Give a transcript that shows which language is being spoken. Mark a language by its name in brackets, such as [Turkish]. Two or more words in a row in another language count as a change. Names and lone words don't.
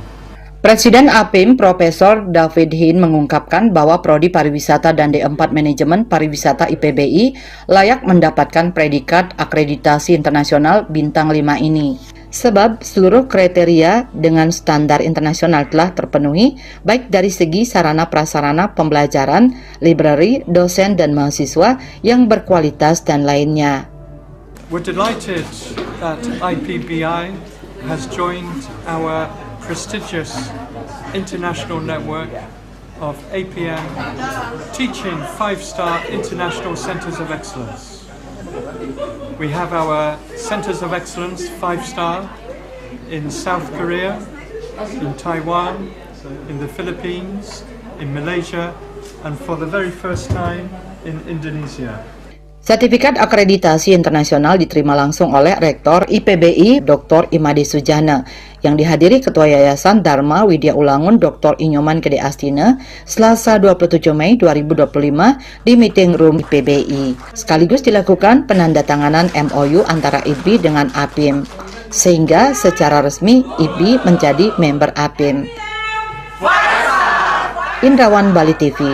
[Indonesian] Presiden APIM Profesor David Hin mengungkapkan bahwa Prodi Pariwisata dan D4 Manajemen Pariwisata IPBI layak mendapatkan predikat akreditasi internasional bintang 5 ini. Sebab seluruh kriteria dengan standar internasional telah terpenuhi baik dari segi sarana prasarana pembelajaran, library, dosen dan mahasiswa yang berkualitas dan lainnya. [English] We're delighted that IPBI has joined our prestigious international network of APM teaching 5-star international centers of excellence. We have our centers of excellence 5-star in South Korea, in Taiwan, in the Philippines, in Malaysia, and for the very first time in Indonesia. [Indonesian] Sertifikat akreditasi internasional diterima langsung oleh Rektor IPBI Dr. Imade Sujana yang dihadiri Ketua Yayasan Dharma Widya Ulangun Dr. Inyoman Gede Astina Selasa 27 Mei 2025 di [English] meeting room [Indonesian] IPBI. Sekaligus dilakukan penandatanganan MOU antara IPBI dengan APIM sehingga secara resmi IPBI menjadi member APIM. Indrawan, Bali TV.